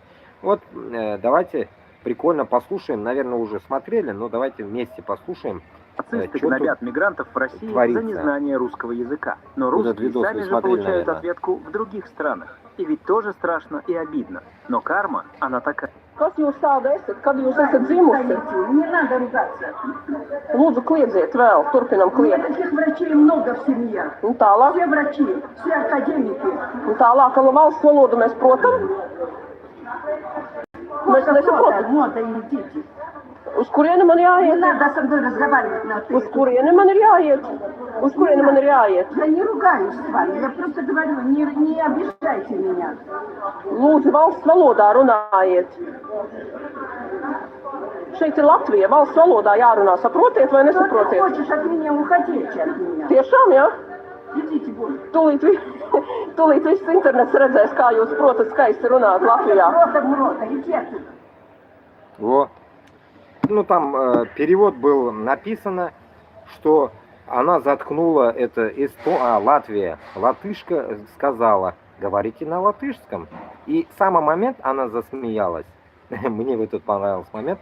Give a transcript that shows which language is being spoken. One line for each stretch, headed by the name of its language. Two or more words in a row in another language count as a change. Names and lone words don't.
Russian: Вот давайте прикольно послушаем, наверное, уже смотрели, но давайте вместе послушаем. Нацисты гнобят мигрантов в России творится. за незнание русского языка. Но Вот русские видос сами вы же смотрели, получают наверное. ответку в других странах. И ведь тоже страшно и обидно. Но карма, она такая.
Latvian: Kas jūs tāda esat? Kad jūs esat dzimusi?
Russian: Не надо ругаться.
Latvian: Lūdzu, kliedziet vēl, turpinam
Russian: У меня
Latvian: kliegt.
Russian: таких врачей много в семье.
Latvian: Un tālāk,
Russian: Все врачи, все академики.
Latvian: un tālāk, ka valsts valodu mēs protam. Mēs nesaprotam.
Russian: Мода и дети.
Latvian: Uz kurieni man
Russian: Не
Latvian: jāiet?
Russian: надо со мной разговаривать на ты.
Latvian: Uz kurieni man ir jāiet? Uz kurieni man ir jāiet?
Russian: Я не ругаюсь с вами, я просто говорю, не обижайте меня.
Latvian: Lūdzu, valsts valodā runājiet. Šeit ir Latvija, valsts valodā jārunā. Saprotiet vai
Russian: Что ты
Latvian: nesaprotiet?
Russian: хочешь от меня, уходите от меня.
Latvian: Tiešām, jā?
Russian: Идите вон.
Latvian: Tūlīt viss internets redzēs, kā jūs protat skaisti runāt Latvijā.
Russian: Рота в рота, иди отсюда. Вот. Ну там перевод был написано, что она заткнула это Латвия. Латышка сказала, говорите на латышском. И в самый момент она засмеялась. Мне вот этот понравился момент.